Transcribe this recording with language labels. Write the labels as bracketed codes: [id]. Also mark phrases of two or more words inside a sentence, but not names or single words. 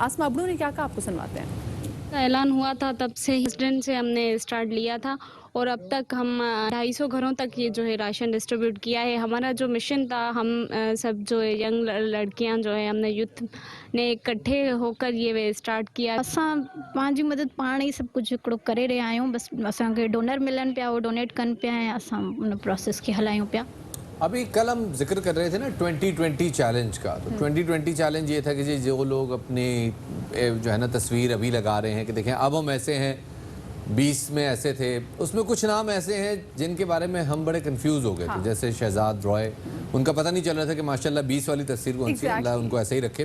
[ur] آسما ابڑو نے کیا کہا آپ کو سنواتے ہیں. اعلان ہوا تھا تب سے ہی اسٹوڈنٹ سے ہم نے اسٹارٹ لیا تھا اور اب تک ہم 250 گھروں تک یہ جو ہے [en] ration distribute [ur] کیا ہے. ہمارا جو مشن تھا، ہم سب جو ہے ینگ لڑکیاں جو ہے ہم نے یوتھ نے اکٹھے ہو کر یہ اسٹارٹ کیا. [sd] असां पंहिंजी मदद पाण ही सब कुछ हिकिड़ो करे रहिया आहियूं। बस असांखे डोनर मिलनि पिया, वो डोनेट कनि पिया ऐं असां उन प्रोसेस खे हलायूं पिया। [ur] ابھی کل ہم ذکر کر رہے تھے نا 2020 چیلنج کا. تو 2020 چیلنج یہ تھا کہ جی جو لوگ اپنی جو ہے نا تصویر ابھی لگا رہے ہیں کہ دیکھیں اب ہم ایسے ہیں، 20 میں ایسے تھے. اس میں کچھ نام ایسے ہیں جن کے بارے میں ہم بڑے کنفیوز ہو گئے تھے. جیسے شہزاد رائے، ان کا پتا نہیں چل رہا تھا کہ ماشاءاللہ 20 والی تصویر کون سی ہے، اللہ ان کو ایسے ہی رکھے.